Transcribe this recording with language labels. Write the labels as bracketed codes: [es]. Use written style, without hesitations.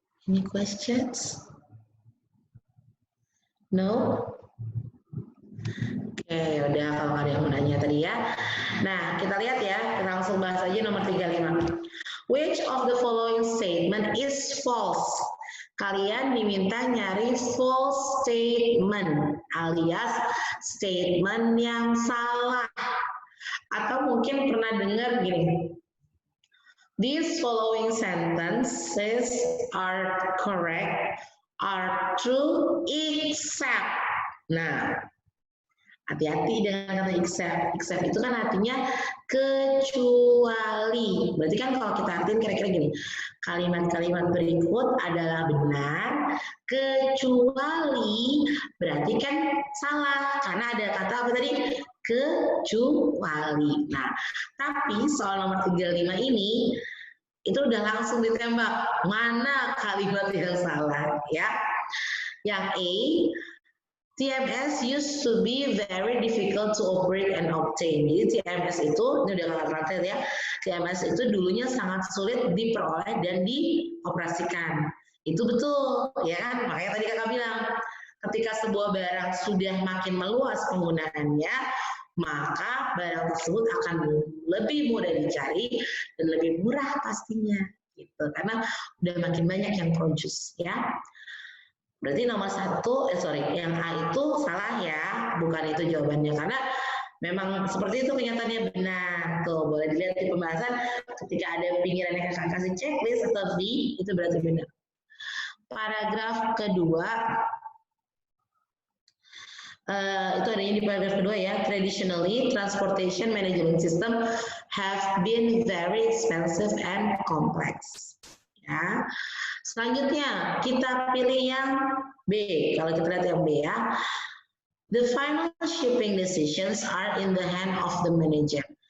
[en] Any questions? No? [id] Oke, udah kalau ada yang mau nanya tadi ya. Nah, kita lihat ya, kita langsung bahas aja nomor 35. [en] Which of the following statement is false? [id] Kalian diminta nyari false statement alias statement yang salah. Atau mungkin pernah dengar gini. [en] These following sentences are correct, are true, except. [id] Nah, hati-hati dengan kata except. Except itu kan artinya kecuali. Berarti kan kalau kita artiin kira-kira gini. Kalimat-kalimat berikut adalah benar, kecuali berarti kan salah. Karena ada kata apa tadi? Kecuali. Nah, tapi soal nomor 35 ini, itu udah langsung ditembak. Mana kalimat yang salah? Ya. Yang A, [en] TMS used to be very difficult to operate and obtain. [id] Jadi TMS itu, ini udah kakak translate ya, TMS itu dulunya sangat sulit diperoleh dan dioperasikan. Itu betul, ya kan? Makanya tadi kakak bilang, ketika sebuah barang sudah makin meluas penggunaannya, maka barang tersebut akan lebih mudah dicari dan lebih murah pastinya. gitu. Karena udah makin banyak yang produce ya. Berarti nomor satu, yang A itu salah ya, bukan itu jawabannya karena memang seperti itu kenyataannya benar. Tuh boleh dilihat di pembahasan ketika ada pinggiran yang kakak kasih checklist atau V itu berarti benar. Paragraf kedua. Itu adanya di paragraf kedua ya. [en] Traditionally, transportation management system have been very expensive and complex. Ya. [id] Selanjutnya kita pilih yang B. Kalau kita lihat yang B ya. [en] The final shipping decisions are in the hand of the manager.